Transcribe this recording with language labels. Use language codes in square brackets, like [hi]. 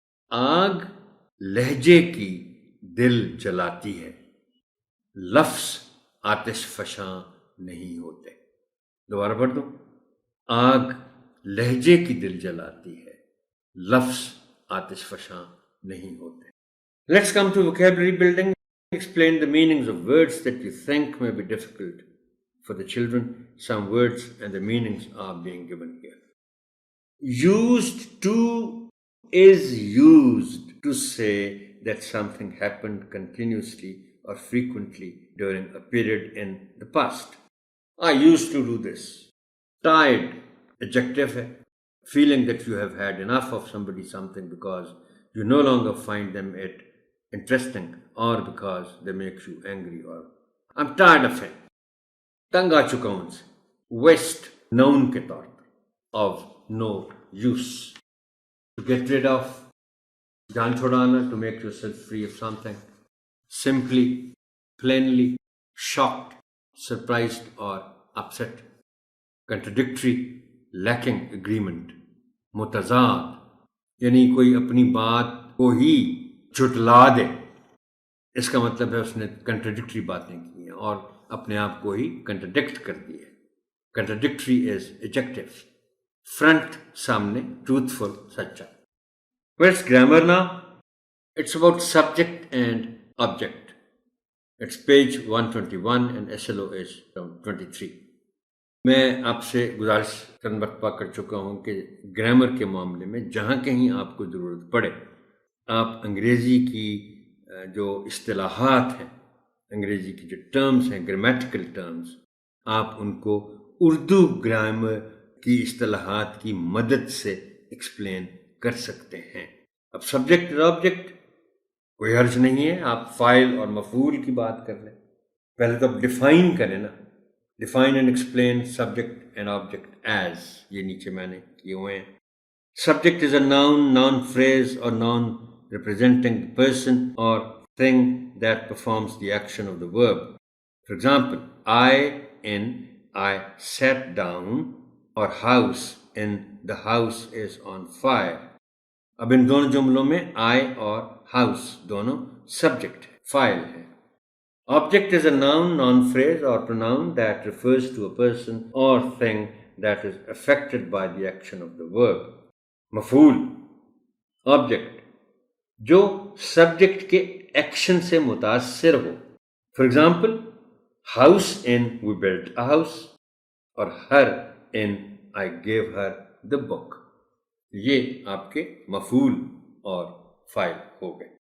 [ur] آگ لہجے کی دل جلاتی ہے, لفظ آتش فشاں نہیں ہوتے. دوبارہ پڑھ دوں, آگ لہجے کی دل جلاتی ہے, لفظ آتش فشاں نہیں ہوتے. [en] Let's come to vocabulary building. Explain the meanings of words that you think may be difficult for the children. Some words and the meanings are being given here. Used to is used to say that something happened continuously or frequently during a period in the past. I used to do this. Tired, adjective hai. Feeling that you have had enough of somebody something because you no longer find them it interesting or because they make you angry or I'm tired of it. [ur] تنگ آ چکا ہوں سے. [en] Waste, noun [ur] کے طور پر, [en] of no use. To get rid of, [ur] John چھوڑانا, [en] to make yourself free of something. Simply, plainly, shocked, surprised or upset. Contradictory, lacking agreement. [ur] متضاد, یعنی کوئی اپنی بات کو ہی جھٹلا دے, اس کا مطلب ہے اس نے کنٹراڈکٹری باتیں کی ہیں اور اپنے آپ کو ہی کنٹراڈکٹ کر دی ہے. [en] Contradictory is adjective. Front, [ur] سامنے, [en] truthful, [ur] سچا. [en] Where's grammar now? It's about subject and object. It's page 121 and SLO is 23. [ur] میں آپ سے گزارش کرن برپا کر چکا ہوں کہ گرامر کے معاملے میں جہاں کہیں آپ کو ضرورت پڑے, آپ انگریزی کی جو اصطلاحات ہیں, انگریزی کی جو ٹرمز ہیں, گرامیٹیکل ٹرمز, آپ ان کو اردو گرامر کی اصطلاحات کی مدد سے ایکسپلین کر سکتے ہیں. اب سبجیکٹ اور آبجیکٹ کوئی حرج نہیں ہے, آپ فاعل اور مفعول کی بات کر لیں. پہلے تو آپ ڈیفائن کریں نا, [en] define and explain subject and object as, [ur] یہ نیچے میں نے کیے ہوئے ہیں. [en] Subject is a noun, noun phrase اور noun representing the person or thing that performs the action of the verb. For example, I sat down, or house in the house is on fire. [ur] اب ان دونوں جملوں میں I اور house دونوں subject ہے, فاعل ہے. [en] Object is a noun, noun phrase or pronoun that refers to a person or thing that is affected by the action of the verb. [ur] مفعول, object جو سبجیکٹ کے ایکشن سے متاثر ہو. [en] For example, house in we built a house, اور her in I gave her the book. [ur] یہ آپ کے مفعول اور فاعل ہو گئے.